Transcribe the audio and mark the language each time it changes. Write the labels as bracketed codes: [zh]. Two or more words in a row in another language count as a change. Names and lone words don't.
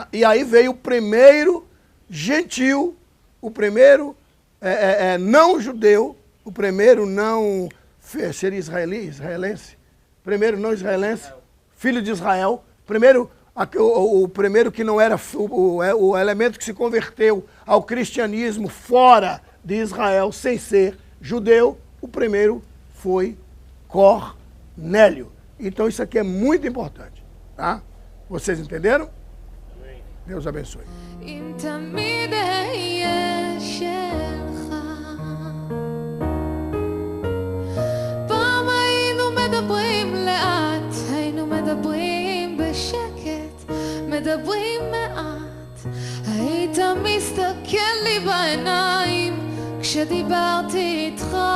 [pt] E aí veio o primeiro gentil, o primeiro não judeu, o primeiro não, seria israelense, primeiro não israelense, filho de Israel, o primeiro que não era o elemento que se converteu ao cristianismo fora de Israel, sem ser judeu, o primeiro foi Cornélio. Então isso aqui é muito importante, tá? Vocês entenderam? Amém. Deus abençoe. [he] מדברים מעט, היית מסתכל לי בעיניים כשדיברתי איתך.